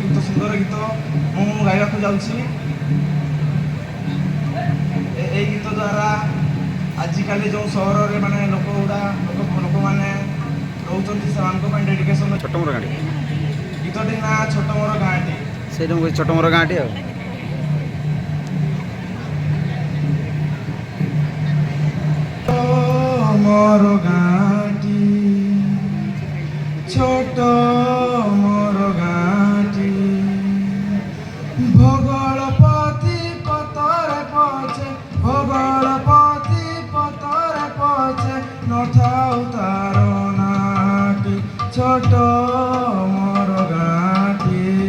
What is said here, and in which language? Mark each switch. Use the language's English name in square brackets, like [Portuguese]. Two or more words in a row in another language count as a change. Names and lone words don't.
[Odia] ସୁନ୍ଦର ଗୀତ ମୁଁ ଗାଇବାକୁ ଯାଉଛି। ଏଇ ଗୀତ ଦ୍ୱାରା ଆଜିକାଲି ଯେଉଁ ସହରରେ ମାନେ ଲୋକମାନେ ରହୁଛନ୍ତି ସେମାନଙ୍କ ପାଇଁ ଡେଡିକେସନ। ଛୋଟ ମୋର ଗାଁଟି ଗୀତଟି ନା ଛୋଟ ମୋର ଗାଁଟି। ସେଇଟା ମୁଁ ଛୋଟ ମୋର ଗାଁଟି ଆଉ ମୋର ଗାଁଟି ଛୋଟ ମୋର ଗାଁଟି ଭୋଗଳପତି ପତରେ ପଛେ ଭୋଗଳପତି ପତରେ ପଛେ ନଥାଉ ତାର ନାଟି ଛୋଟ ମୋର ଗାଁଟି